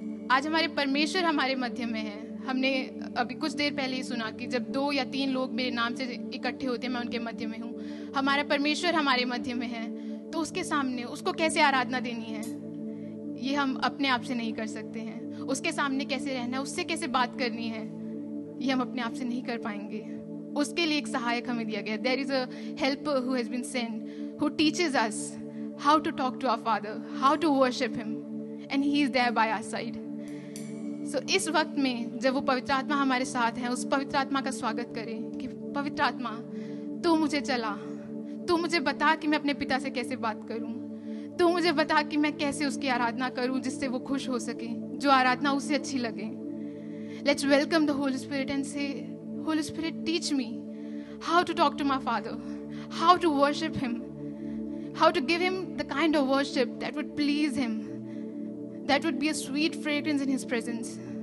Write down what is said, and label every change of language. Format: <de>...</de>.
<hi>आज हमारे परमेश्वर हमारे मध्य में है. हमने अभी कुछ देर पहले ही सुना कि जब 2 या 3 लोग मेरे नाम से इकट्ठे होते हैं, मैं उनके मध्य में हूँ. हमारा परमेश्वर हमारे मध्य में है, तो उसके सामने उसको कैसे आराधना देनी है ये हम अपने आप से नहीं कर सकते हैं. उसके सामने कैसे रहना है, उससे कैसे बात करनी है, ये हम अपने आप से नहीं कर पाएंगे. उसके लिए एक सहायक हमें दिया गया.</hi> <en>There is a helper who has been sent who teaches us how to talk to our Father, how to worship Him, and He is there by our side.</en> <hi>So इस वक्त में जब वो पवित्र आत्मा हमारे साथ है, उस पवित्र आत्मा का स्वागत करें कि पवित्र आत्मा, तू मुझे चला, तू मुझे बता कि मैं अपने पिता से कैसे बात करूं, तू मुझे बता कि मैं कैसे उसकी आराधना करूं जिससे वो खुश हो सके, जो आराधना उसे अच्छी लगे.</hi> <en>Let's welcome the Holy Spirit and say, Holy Spirit, teach me how to talk to my Father, how to worship Him, how to give Him the kind of worship that would please Him, that would be a sweet fragrance in His presence.</en>